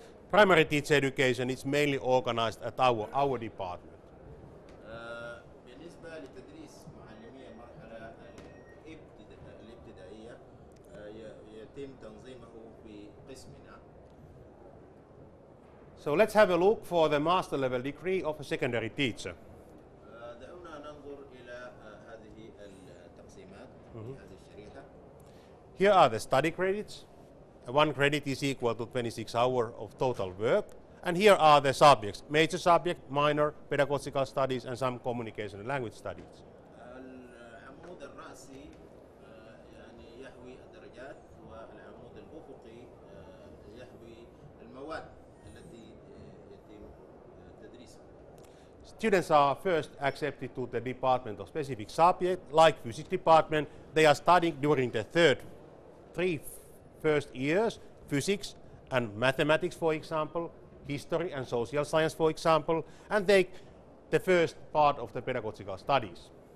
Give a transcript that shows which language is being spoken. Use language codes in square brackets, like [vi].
[en] Primary teacher education is mainly organized at our department. [ar] بالنسبة لتدريس معلمي المرحلة الابتدائية يتم تنظيمه في قسمنا. [en] So let's have a look for the master level degree of a secondary teacher. [ar] دعونا ننظر إلى هذه التقسيمات في هذه الشريحة. [en] Here are the study credits. One credit is equal to 26 hours of total work. And here are the subjects: major subject, minor, pedagogical studies, and some communication and language studies. [ar] العمود الرأسي يعني يحوي الدرجات، والعمود الأفقي يحوي المواد التي يتم تدريسها. [en] Students are first accepted to the department of specific subject, like physics department. They are studying during the three first years, physics and mathematics, for example, history and social science, for example, and they the first part of the pedagogical studies.